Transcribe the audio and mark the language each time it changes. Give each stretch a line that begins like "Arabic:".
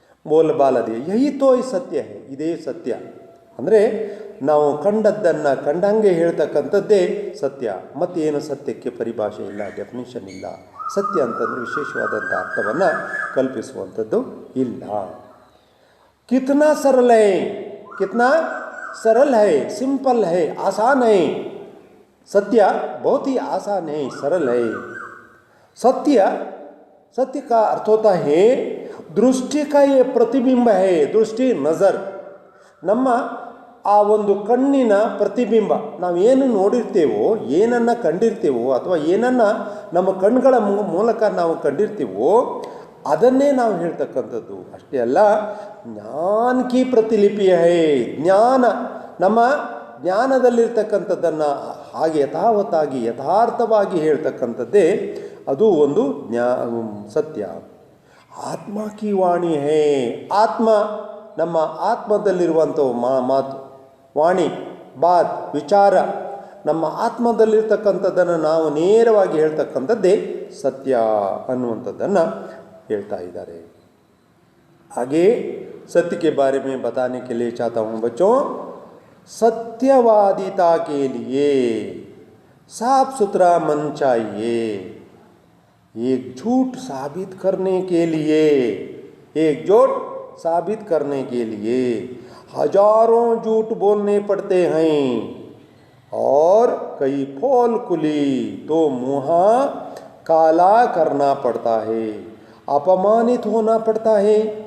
Hindi: ಬೋಲ್ಬಾಲದೆ ಯಹಿ ತೋಯ್ ಸತ್ಯ ಹೇ,
Kannada: ಇದೇ ಸತ್ಯ. ಅಂದರೆ ನಾವು ಕಂಡದ್ದನ್ನು ಕಂಡಂಗೆ ಹೇಳ್ತಕ್ಕಂಥದ್ದೇ ಸತ್ಯ. ಮತ್ತೇನು ಸತ್ಯಕ್ಕೆ ಪರಿಭಾಷೆ ಇಲ್ಲ, ಡೆಫಿನಿಷನ್ ಇಲ್ಲ. ಸತ್ಯ ಅಂತಂದರೆ ವಿಶೇಷವಾದಂಥ ಅರ್ಥವನ್ನು ಕಲ್ಪಿಸುವಂಥದ್ದು ಇಲ್ಲ.
Hindi: ಕಿತ್ನಾ ಸರಳ ಹೈ, ಕಿತ್ನಾ सरल है, सिंपल है, आसान है. सत्य बहुत ही आसान है, सरल है. सत्य का अर्थ होता है दृष्टि का ये प्रतिबिंब है. दृष्टि नज़र,
Kannada: ನಮ್ಮ ಆ ಒಂದು ಕಣ್ಣಿನ ಪ್ರತಿಬಿಂಬ. ನಾವು ಏನು ನೋಡಿರ್ತೇವೋ, ಏನನ್ನು ಕಂಡಿರ್ತೇವೋ, ಅಥವಾ ಏನನ್ನು ನಮ್ಮ ಕಣ್ಗಳ ಮೂಲಕ ನಾವು ಕಂಡಿರ್ತೀವೋ ಅದನ್ನೇ ನಾವು ಹೇಳ್ತಕ್ಕಂಥದ್ದು. ಅಷ್ಟೇ ಅಲ್ಲ,
Hindi: ಜ್ಞಾನ ಕಿ ಪ್ರತಿಲಿಪಿ ಹೈ,
Kannada: ಜ್ಞಾನ, ನಮ್ಮ ಜ್ಞಾನದಲ್ಲಿರ್ತಕ್ಕಂಥದ್ದನ್ನು ಹಾಗೆ ಯಥಾವತ್ತಾಗಿ ಯಥಾರ್ಥವಾಗಿ ಹೇಳ್ತಕ್ಕಂಥದ್ದೇ ಅದು ಒಂದು ಸತ್ಯ.
Hindi: ಆತ್ಮ ಕಿ ವಾಣಿ ಹೈ,
Kannada: ಆತ್ಮ, ನಮ್ಮ ಆತ್ಮದಲ್ಲಿರುವಂಥ ಮಾತು, ವಾಣಿ, ಬಾತ್, ವಿಚಾರ, ನಮ್ಮ ಆತ್ಮದಲ್ಲಿರ್ತಕ್ಕಂಥದ್ದನ್ನು ನಾವು ನೇರವಾಗಿ ಹೇಳ್ತಕ್ಕಂಥದ್ದೇ ಸತ್ಯ ಅನ್ನುವಂಥದ್ದನ್ನು ಹೇಳ್ತಾ ಇದ್ದಾರೆ.
Hindi: आगे सत्य के बारे में बताने के लिए चाहता हूँ बच्चों. सत्यवादिता के लिए साफ सुथरा मन चाहिए. एक झूठ साबित करने के लिए, एकजुट साबित करने के लिए हजारों झूठ बोलने पड़ते हैं और कई पोल खुली तो मुँह काला करना पड़ता है, अपमानित होना पड़ता है.